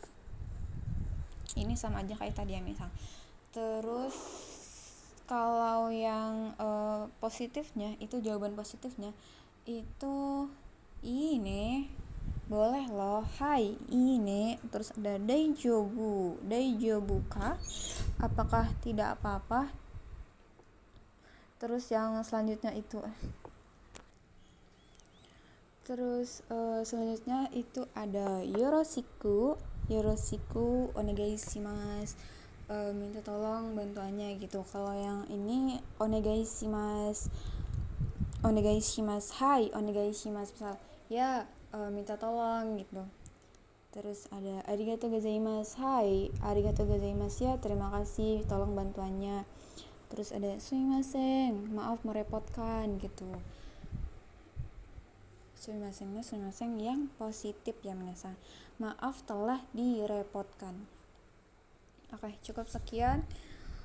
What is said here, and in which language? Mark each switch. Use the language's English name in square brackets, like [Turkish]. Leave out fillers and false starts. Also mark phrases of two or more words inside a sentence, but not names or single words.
[Indonesian] Ini sama aja kayak tadi ya misal. Terus kalau yang positifnya itu, jawaban positifnya itu ini boleh loh, hai ini. Terus ada [Japanese] 大丈夫か, [Indonesian] apakah tidak apa-apa. Terus yang selanjutnya itu selanjutnya itu ada [Japanese] よろしくお願いします, [Indonesian] minta tolong bantuannya gitu. Kalau yang ini [Japanese] お願いします、はいお願いします, [Indonesian] misal ya minta tolong gitu. Terus ada [Japanese] ありがとうございます、はいありがとうございます, [Indonesian] ya terima kasih tolong bantuannya. Terus ada sumimasen, maaf merepotkan gitu. Sumimasen yang positif ya minasang, maaf telah direpotkan. Oke, cukup sekian.